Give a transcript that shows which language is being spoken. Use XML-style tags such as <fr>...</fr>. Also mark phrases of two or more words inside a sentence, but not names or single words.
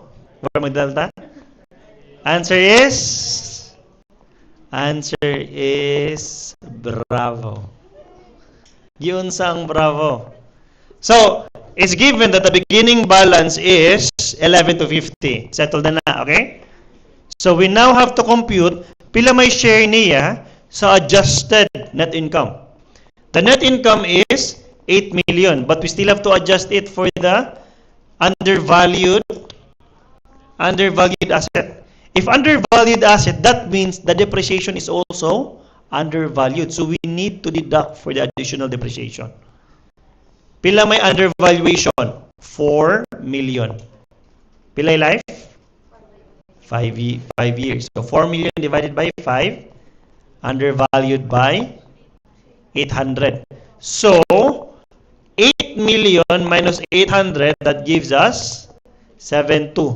<en>Or magdalta? Answer is Bravo.</en> <hil>Yun sang Bravo.</hil> <en>So, it's given that the beginning balance is 11 to 50.</en> <hil>Settled na,</hil> <en>okay? So, we now have to compute</en> <hil>pila may</hil> <en>share</en> <hil>niya sa</hil> <en>adjusted net income. The net income is 8 million, but we still have to adjust it for the undervalued asset. If undervalued asset, that means the depreciation is also undervalued. So, we need to deduct for the additional depreciation.</en> <hil>Pila may undervaluation?</hil> <en>4 million. Pila life? 5 years. So 4 million divided by 5, undervalued by 800. So 8 million minus 800, that gives us 72.</en>